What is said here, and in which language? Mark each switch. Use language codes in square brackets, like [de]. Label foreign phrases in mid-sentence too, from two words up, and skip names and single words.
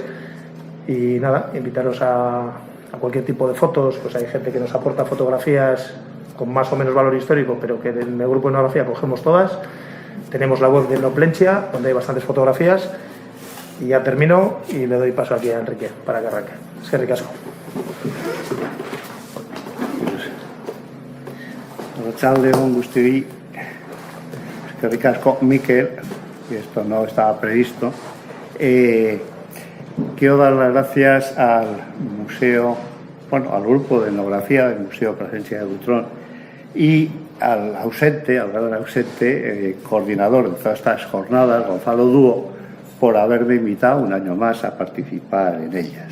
[es] Y nada, invitaros a cualquier tipo de fotos. Hay gente que nos aporta fotografías con más o menos valor histórico, pero que en el grupo de etnografía cogemos todas. Tenemos la web de No Plentxa, donde hay bastantes fotografías. Y ya termino y le doy paso aquí a Enrique para que arranque. [eu] Eskerrik asko. Arratsaldeon guztioi. Eskerrik asko, Mikel, [es] y esto no estaba previsto. Quiero dar las gracias al museo, al grupo de etnografía del Museo Plasencia de Butrón y al gran ausente, coordinador de todas estas jornadas, Gonzalo Dúo, por haberme invitado un año más a participar en ellas.